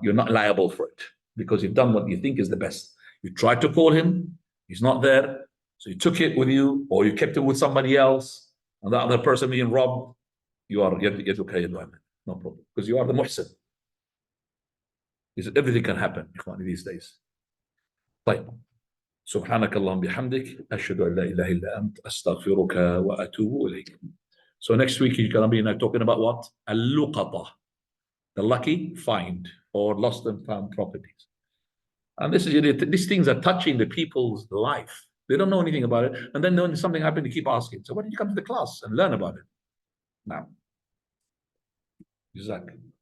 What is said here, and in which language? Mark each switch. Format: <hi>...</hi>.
<en>You're not liable for it because you've done what you think is the best. You tried to call him, he's not there. So you took it with you, or you kept it with somebody else, and the other person being robbed, you get okay, no problem, because you are the muhsin. Everything can happen these days.</en> <ar>طيب. سبحانك اللهم بحمدك أشهد أن لا إله إلا أنت أستغفرك وأتوب إليك.</ar> <en>So next week you're gonna be talking about what? Al-luqata, the lucky find or lost and found properties. And this is these things are touching the people's life. They don't know anything about it, and then when something happened, they keep asking. So why did you come to the class and learn about it? Now, exactly.</en>